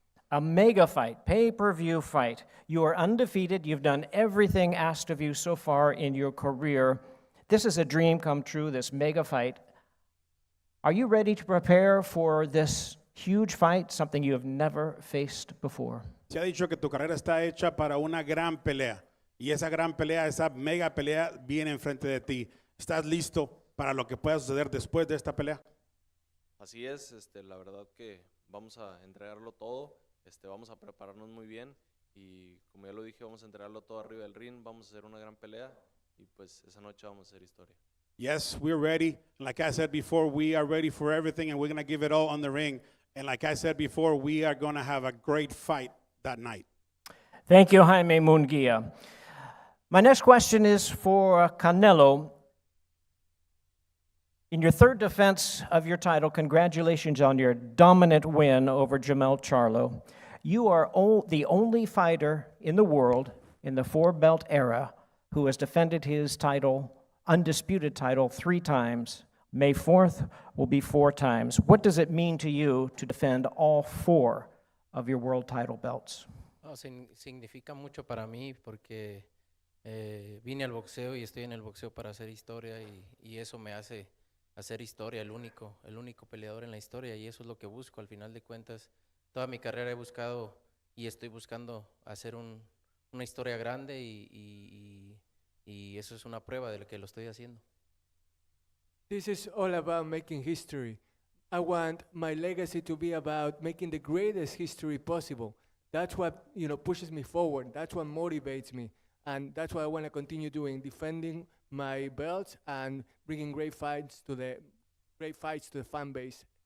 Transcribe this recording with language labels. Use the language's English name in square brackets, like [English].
[English] A mega fight, pay-per-view fight. You are undefeated. You've done everything asked of you so far in your career. This is a dream come true, this mega fight. Are you ready to prepare for this huge fight, something you have never faced before? [Spanish] Se ha dicho que tu carrera está hecha para una gran pelea. Y esa gran pelea, esa mega pelea, viene enfrente de ti. ¿Estás listo para lo que pueda suceder después de esta pelea? Así es, la verdad que vamos a entregarlo todo, vamos a prepararnos muy bien y como ya lo dije, vamos a entregarlo todo arriba del ring, vamos a hacer una gran pelea y pues esa noche vamos a hacer historia. [English] Yes, we're ready. Like I said before, we are ready for everything and we're going to give it all on the ring. And like I said before, we are going to have a great fight that night. Thank you, Jaime Munguia. My next question is for Canelo. In your third defense of your title, congratulations on your dominant win over Jamel Charlo. You are the only fighter in the world in the four-belt era who has defended his title, undisputed title, 3 times. May 4th will be 4 times. What does it mean to you to defend all 4 of your world title belts? [Spanish] No, significa mucho para mí porque vine al boxeo y estoy en el boxeo para hacer historia y eso me hace hacer historia, el único peleador en la historia, y eso es lo que busco. Al final de cuentas, toda mi carrera he buscado y estoy buscando hacer una historia grande y eso es una prueba de que lo estoy haciendo. [English] This is all about making history. I want my legacy to be about making the greatest history possible. That's what, pushes me forward. That's what motivates me. And that's what I want to continue doing, defending my belts and bringing great fights to the fan base.